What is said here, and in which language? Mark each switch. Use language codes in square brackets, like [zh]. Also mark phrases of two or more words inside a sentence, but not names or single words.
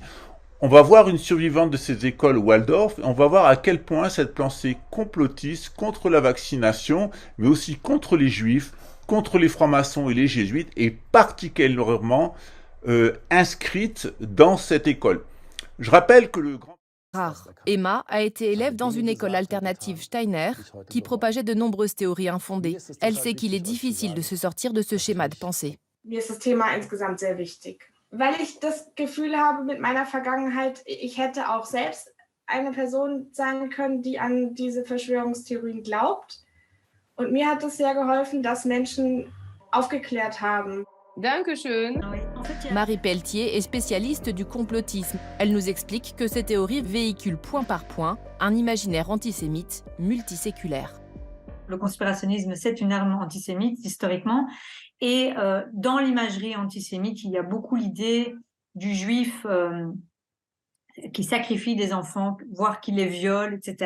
[fr] On va voir une survivante de ces écoles Waldorf, et on va voir à quel point cette pensée complotiste contre la vaccination, mais aussi contre les juifs, contre les francs-maçons et les jésuites, est particulièrement inscrite dans cette école. Je rappelle que le grand... Rare. Emma a été élève dans une école alternative Steiner qui propageait de nombreuses théories infondées. Elle sait qu'il est difficile de se sortir de ce schéma de pensée. [de] Mir ist das Thema insgesamt sehr wichtig, weil ich das Gefühl habe, mit meiner Vergangenheit, ich hätte auch selbst eine Person sein können, die an diese Verschwörungstheorien glaubt. Und mir hat es sehr geholfen, dass Menschen aufgeklärt haben. Dankeschön. [fr] Marie Pelletier est spécialiste du complotisme. Elle nous explique que ces théories véhiculent point par point un imaginaire antisémite multiséculaire. Le conspirationnisme, c'est une arme antisémite, historiquement. Et dans l'imagerie antisémite, il y a beaucoup l'idée du juif qui sacrifie des enfants, voire qui les viole, etc.